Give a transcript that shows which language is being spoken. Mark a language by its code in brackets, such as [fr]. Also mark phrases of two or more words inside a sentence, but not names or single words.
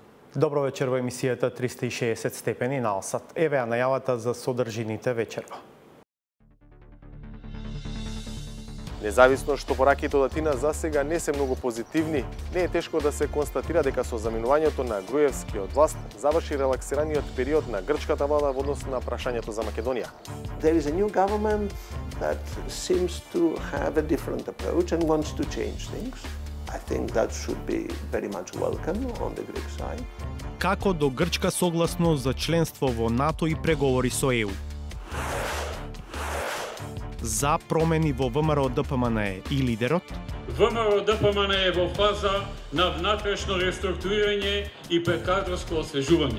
[mk] Добро вечер во емисијата 360 степени на Алсат. Еве ја најавата за содржините вечерва. Независно што пораките од Атина за сега не се многу позитивни, не е тешко да се констатира дека со заминувањето на Груевски од власт заврши релаксираниот период на грчката влада во однос на прашањето за Македонија. [en] There is a new government that seems to have a different approach and wants to change things. I think that should be very much welcome on the Greek side. [mk] Како до грчка согласност за членство во НАТО и преговори со ЕУ. За промени во ВМРО ДПМНЕ и лидерот. ВМРО ДПМНЕ е во фаза на внатрешно реструктурирање и предкадрско освежување.